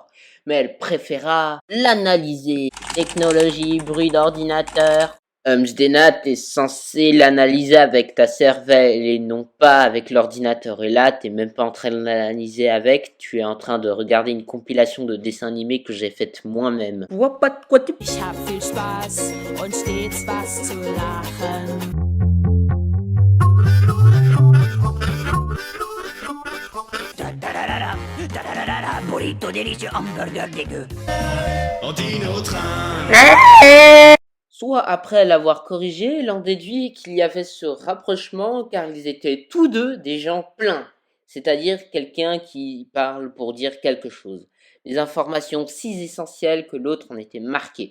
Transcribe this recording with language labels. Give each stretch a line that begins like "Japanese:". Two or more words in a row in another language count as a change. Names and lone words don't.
French: Mais elle préféra l'analyser. Technologie, bruit d'ordinateur. Zdena, t'es censé l'analyser avec ta cervelle et non pas avec l'ordinateur. Et là, t'es même pas en train de l'analyser avec, tu es en train de regarder une compilation de dessins animés que j'ai faite moi-même. Je vois pas de quoi tu...
German: Ich hab viel Spaß und stets was zu lachen.
French: Burrito délicieux, hamburger dégueu. On dîne au train. Soit après l'avoir corrigé, l'on déduit qu'il y avait ce rapprochement car ils étaient tous deux des gens pleins, c'est-à-dire quelqu'un qui parle pour dire quelque chose, des informations si essentielles que l'autre en était marqué.